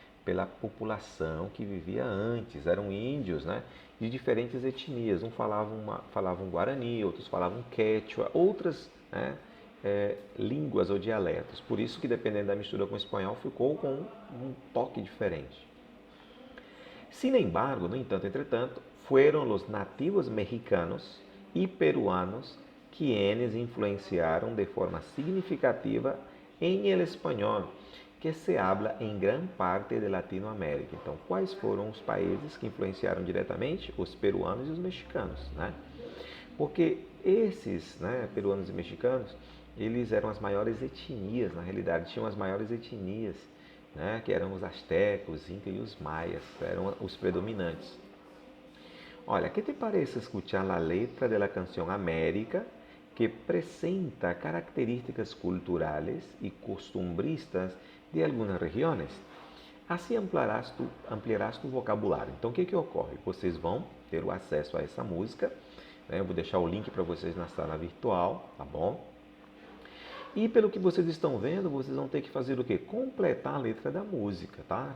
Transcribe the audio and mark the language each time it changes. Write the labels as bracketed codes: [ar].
[pt] Pela população que vivia antes, eram índios, né, de diferentes etnias. Um falavam Guarani, outros falavam Quechua, outras, né, línguas ou dialetos. Por isso que, dependendo da mistura com o espanhol, ficou com um toque diferente. [es] Sin embargo, [pt] no entanto, entretanto, [es] fueron los nativos mexicanos y peruanos quienes influenciaron de forma significativa en el español que se habla em gran parte de Latinoamérica. [pt] Então, quais foram os países que influenciaram diretamente? Os peruanos e os mexicanos, né? Porque esses, né, peruanos e mexicanos, eles eram as maiores etnias, na realidade, tinham as maiores etnias, né, que eram os astecos, os incas e os maias, eram os predominantes. [es] Olha, ¿qué te parece escuchar la letra de la canción América, que presenta características culturales y costumbristas de [pt] algumas regiões? Assim ampliarás tu vocabulário. Então, o que ocorre? Vocês vão ter o acesso a essa música, né? Eu vou deixar o link para vocês na sala virtual, tá bom? E pelo que vocês estão vendo, vocês vão ter que fazer o quê? Completar a letra da música, tá?